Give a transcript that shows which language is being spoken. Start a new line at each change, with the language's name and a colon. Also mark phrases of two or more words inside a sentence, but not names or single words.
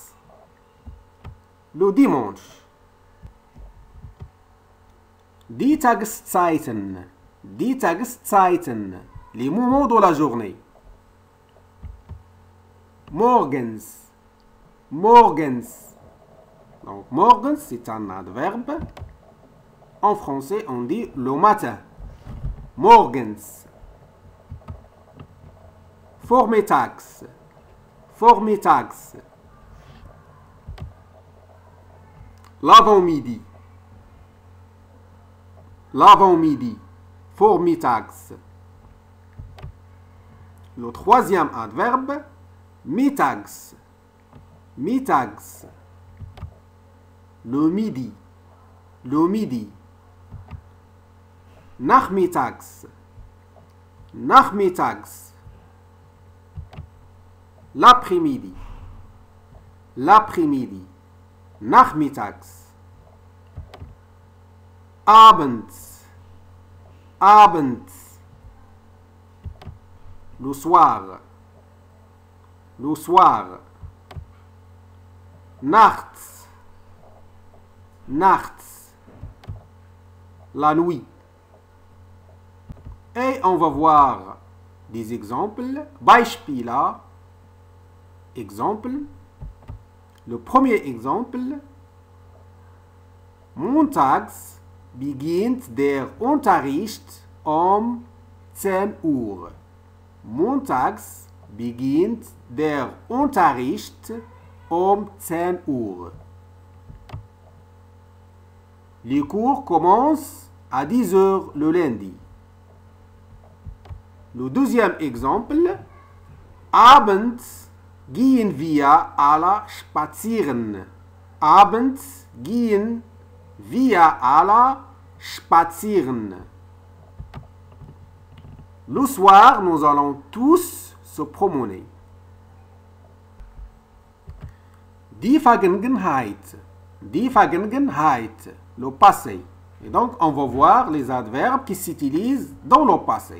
French: Le dimanche.
German: Die Tageszeiten. Die Tageszeiten.
French: Les moments de la journée.
German: Morgens. Morgens.
French: Donc, morgens, c'est un adverbe. En français, on dit le matin.
German: Morgens. Vormittags. Vormittags.
French: L'avant-midi. L'avant-midi. Vormittags. Le troisième adverbe,
German: mittags. Mittags.
French: Le midi. Le midi.
German: Nachmittags. Nachmittags.
French: L'après-midi. l'après-midi,
German: nachmittags, abends, abends,
French: le soir,
German: nachts, nachts,
French: la nuit. Et on va voir des exemples.
German: Beispiele. Exemple.
French: Le premier exemple.
German: Montags beginnt der Unterricht um 10 Uhr. Montags beginnt der Unterricht um 10 Uhr.
French: Les cours commencent à 10 heures le lundi. Le deuxième exemple,
German: abends gehen wir alle spazieren. Abends gehen wir alle spazieren.
French: Le soir, nous allons tous se promener.
German: Die Vergangenheit,
French: le passé. Et donc, on va voir les adverbes qui s'utilisent dans le passé.